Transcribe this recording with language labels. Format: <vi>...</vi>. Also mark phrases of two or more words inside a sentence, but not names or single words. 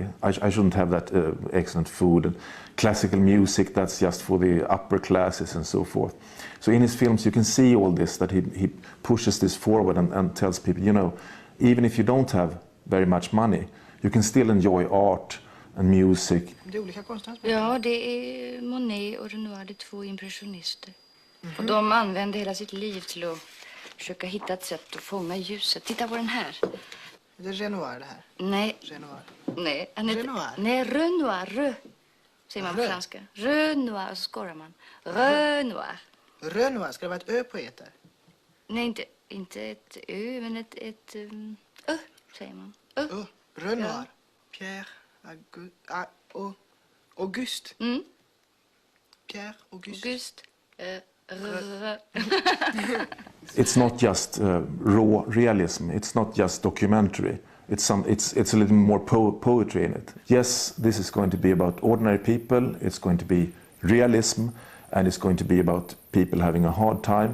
<en>I shouldn't have that excellent food. And classical music, that's just for the upper classes and so forth. So in his films you can see all this, that he pushes this forward and tells people, you know, even if you don't have very much money, you can still enjoy art and music.</en> <sv>Det är olika konstnärer. Ja, det är Monet och Renoir, det är två impressionister. Och de använde hela sitt liv till att försöka hitta ett sätt att fånga ljuset. Titta på den här. Det är Renoir det här. Nej. Renoir. Nej, Renoir. Nej, Renoir. Säger man på franska. Renoir, så skorrar man. Renoir. Renoir, ska det vara ett ö på eter? Nej, inte ett ö, men ett ö, säger man. Ö. Renoir. Ja. Pierre Auguste. Mm. Pierre Auguste. Auguste.</sv> <en>It's not just raw realism. It's not just documentary. It's a little more poetry in it. Yes, this is going to be about ordinary people. It's going to be realism, and it's going to be about people having a hard time.</en>